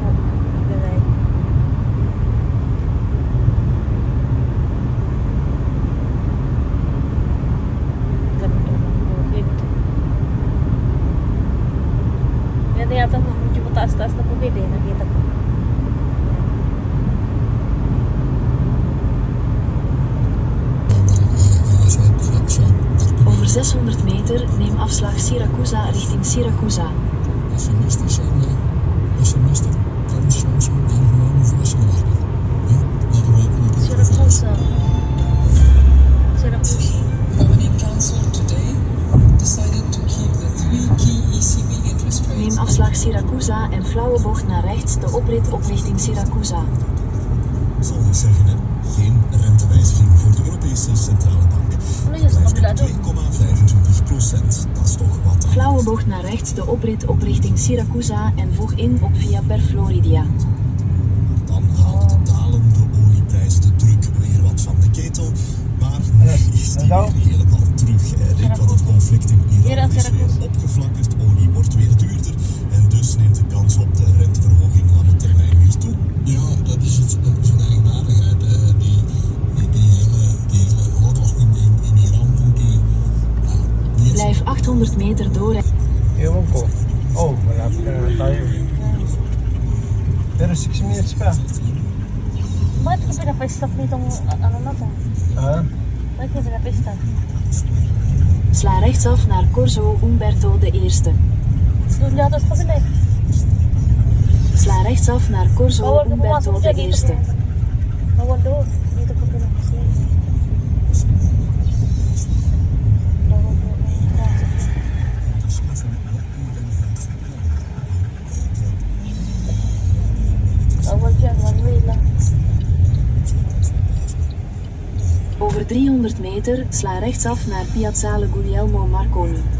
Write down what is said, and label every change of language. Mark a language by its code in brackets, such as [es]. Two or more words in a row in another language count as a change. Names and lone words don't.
[tl] Magdala eh. Yan yata medyo mataas-taas na bukid eh, nakita ko. [nl] Over 600 meter neem afslag Siracusa richting Siracusa. Siracusa. Siracusa. Neem afslag Siracusa en flauwe bocht naar rechts de oprit op richting Siracusa. Zal ik zeggen, hè? Geen rentewijziging voor de Europese Centrale Bank. [tl] Ano yun sa kabila doon? [nl] 2,25%. Dat is toch wat. Flauwe bocht naar rechts de oprit op richting Siracusa en voeg in op via per Floridia. Dan haalt de dalende olieprijs de druk weer wat van de ketel. Maar nu is die weer helemaal terug. Denk wat het conflict in Iran is weer opgeflakkerd. Olie wordt weer duurder. En dus neemt de kans op de renteverhoging lange termijn weer toe. Ja, dat is een eigenaardigheid. Die hele oorlog in Iran. Blijf 800 meter door. [tl] Ewan ko. Oh, malapit na lang tayo. Pero 6 minutes pa. Bakit ka pinapistop nitong ano na to? Ha? Bakit ka pinapistop? [nl] Sla rechtsaf naar Corso Umberto I. [tl] Doon yata sa kabila eh. [nl] Sla rechtsaf naar Corso [tl] Bawal ka [nl] Umberto [tl] pumasok dyan [nl] I. [tl] dito. Bawal doon. Dito ka pinapistop. Bawal doon. Bawal dyan. [en] One way [tl] lang. [nl] Over 300 meter sla rechtsaf naar Piazzale Guglielmo Marconi.